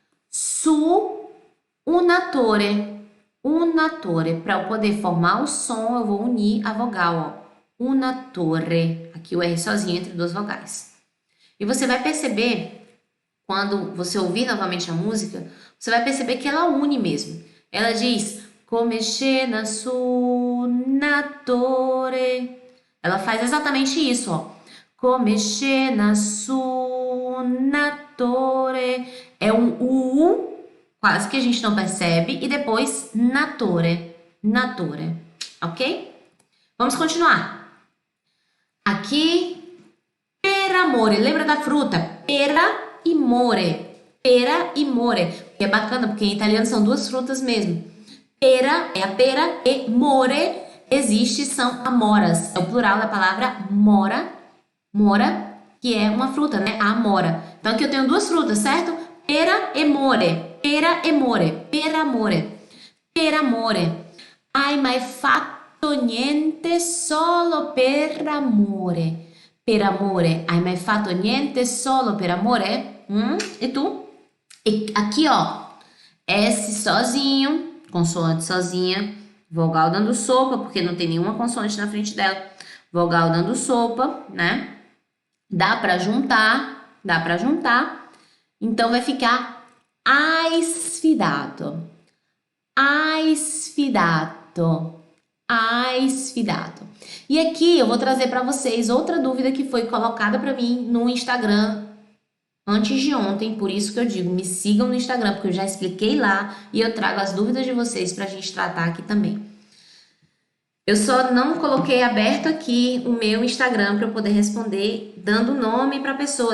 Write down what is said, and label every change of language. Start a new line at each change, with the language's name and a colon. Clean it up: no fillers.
Italian: Su una torre. Una torre.
Portuguese: Para eu poder formar o som, eu vou unir a vogal, ó.
Italian: Una torre.
Portuguese: Aqui o R sozinho entre duas vogais. E você vai perceber, quando você ouvir novamente a música, você vai perceber que ela une mesmo. Ela diz
Italian: come scena su una torre.
Portuguese: Ela faz exatamente isso, ó.
Italian: Come scena su una torre.
Portuguese: É um U quase que a gente não percebe, e depois natore, natore, ok? Vamos continuar. Aqui,
Italian: per amore,
Portuguese: lembra da fruta? Pera e more, pera e more, que é bacana porque em italiano são duas frutas mesmo. Pera é a pera e more existe, são amoras, é o plural da palavra mora, mora, que é uma fruta, né? A amora. Então aqui eu tenho duas frutas, certo? Pera e more, pera e more,
Italian: per amore, per amore. Hai mai fatto niente solo per amore? Per amore, hai mai fatto niente solo per amore? E tu?
Portuguese: E aqui, ó, S sozinho, consoante sozinha, vogal dando sopa, porque não tem nenhuma consoante na frente dela. Vogal dando sopa, né? Dá pra juntar, dá pra juntar. Então vai ficar
Italian: hai sfidato, hai sfidato, hai sfidato.
Portuguese: E aqui eu vou trazer para vocês outra dúvida que foi colocada para mim no Instagram antes de ontem, por isso que eu digo, me sigam no Instagram, porque eu já expliquei lá e eu trago as dúvidas de vocês pra gente tratar aqui também. Eu só não coloquei aberto aqui o meu Instagram para eu poder responder dando nome para a pessoa.